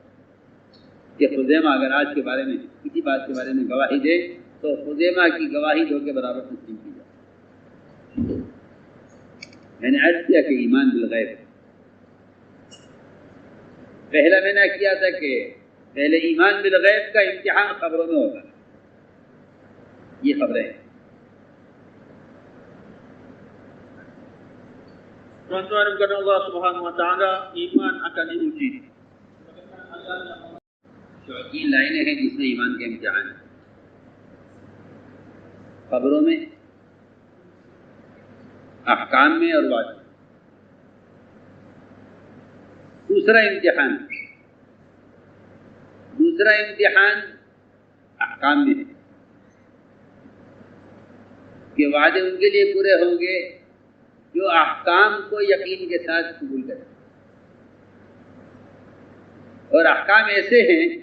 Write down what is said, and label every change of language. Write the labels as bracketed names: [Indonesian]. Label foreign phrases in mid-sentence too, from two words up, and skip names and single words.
[Urdu] کہ خزیمہ اگر آج کے بارے میں کسی بات کے بارے میں گواہی دے تو خزیمہ کی گواہی 2 کے برابر تسلیم کی جائے۔ میں نے عرض کیا کہ ایمان بالغیب، پہلا میں نے کیا تھا کہ پہلے ایمان بالغیب کا امتحان خبروں میں ہوگا، یہ خبریں ہیں۔ [Malay] Tuan-tuan kepada Allah [Arabic] سبحانه وتعالى, [Malay] iman akan diuji. [Urdu] تو 3 لائنیں ہیں جس میں ایمان کے امتحان ہے، خبروں میں، احکام میں اور وعدوں میں۔ دوسرا امتحان احکام میں ہے کہ وعدے ان کے لیے پورے ہوں گے جو احکام کو یقین کے ساتھ قبول کریں، اور احکام ایسے ہیں